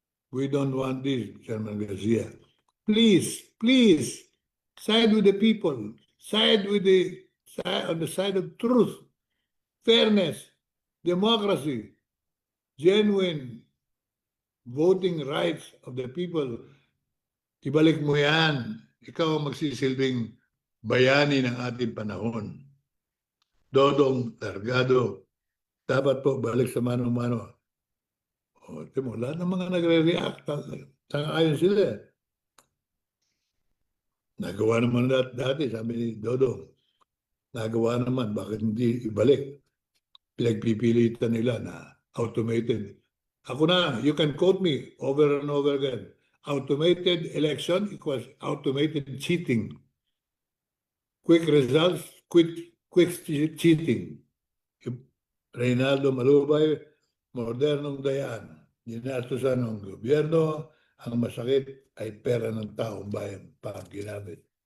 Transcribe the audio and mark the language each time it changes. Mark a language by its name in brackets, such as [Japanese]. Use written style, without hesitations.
[English] We don't want this, Chairman Garcia. Please, please, side with the people. Side with on the side of truth, fairness, democracy, genuine voting rights of the people. [Filipino] Ibalik mo yan. Ikaw ang magsisilbing bayani ng ating panahon. Dodong Largado, dapat po balik sa mano-mano. Timo, lahat ng mga nagre-react, ayon sila. Nagawa naman dati, sabi ni Dodong. Nagawa naman, bakit hindi ibalik? Pinagpipilitan nila na automated. Ako na, [English] you can quote me over and over again. Automated election equals automated cheating. Quick results, quick cheating. [Filipino] Reynaldo Malubay, modernong dayaan. Ginatusan ng gobyerno, ang masakit ay pera ng taong bayan pa ang ginamit.